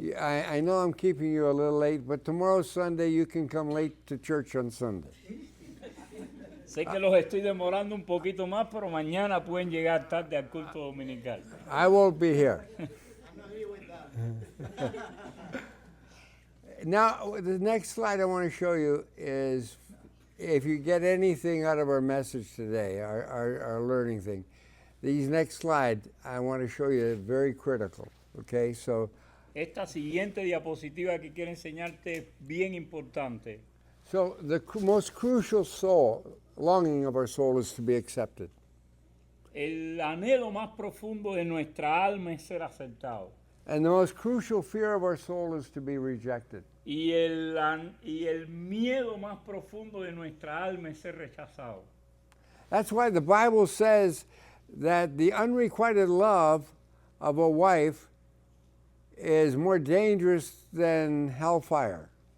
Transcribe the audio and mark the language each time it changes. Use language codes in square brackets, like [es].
[en] I know I'm keeping you a little late, but tomorrow's Sunday. You can come late to church on Sunday. [es] Sé que los estoy demorando un poquito más, pero mañana pueden llegar tarde al culto dominical. [en] I won't be here. Now, the next slide I want to show you is, if you get anything out of our message today, our learning thing, these next slide I want to show you very critical. Okay, so. [es] Esta siguiente diapositiva que quiero enseñarte es bien importante. [en] So the most crucial longing of our soul is to be accepted. [es] El anhelo más profundo de nuestra alma es ser aceptado. [en] And the most crucial fear of our soul is to be rejected. [es] Y el miedo más profundo de nuestra alma es ser rechazado. [en] That's why the Bible says that the unrequited love of a wife is more dangerous than hellfire.